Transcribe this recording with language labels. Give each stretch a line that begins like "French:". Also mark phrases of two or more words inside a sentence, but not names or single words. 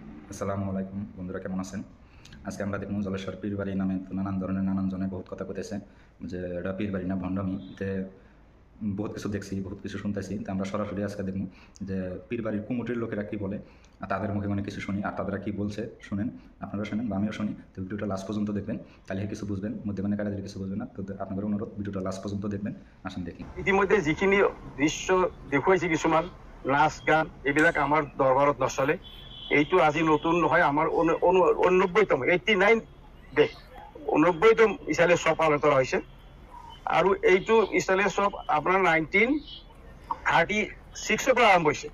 Arabic: السلام عليكم
Bangla: বন্ধুরা, কেমন আছেন? আজকে আমরা দেখুন জলেশ্বর পীরবাড়ি নামে তো নানান ধরনের নানান জনে বহুত কথা কইতেছে যে এটা পীরবাড়ি না ভণ্ডামিতে বহুত কিছু দেখছি, বহুত কিছু শুনতেছি। তো আমরা সরাসরি আজকে দেখুন যে পীরবাড়ির কুমুটির লোকেরা কী বলে, আর তাদের মুখে মানে কিছু শুনি, আর তাদেরা কী বলছে শুনেন, আপনারা শোনেন বা আমিও শুনি। তো ভিডিওটা লাস্ট পর্যন্ত দেখবেন, তাহলে কিছু বুঝবেন, মধ্যে কাটাদের কিছু বুঝবেন না। তো আপনাদের অনুরোধ ভিডিওটা লাস্ট পর্যন্ত দেখবেন। আসেন দেখি।
Assamese: ইতিমধ্যে যিখিনি দৃশ্য দেখুৱাইছে কিছুমান নাচ গান এইবিলাক আমাৰ দৰবাৰত নচলে। এইটো আজি নতুন নহয়, আমাৰ 89তম 89 ডে 89তম ইছালে সব পালন কৰা হৈছে। আৰু এইটো ইছালে সব আপোনাৰ 1936 পৰা আৰম্ভ হৈছে।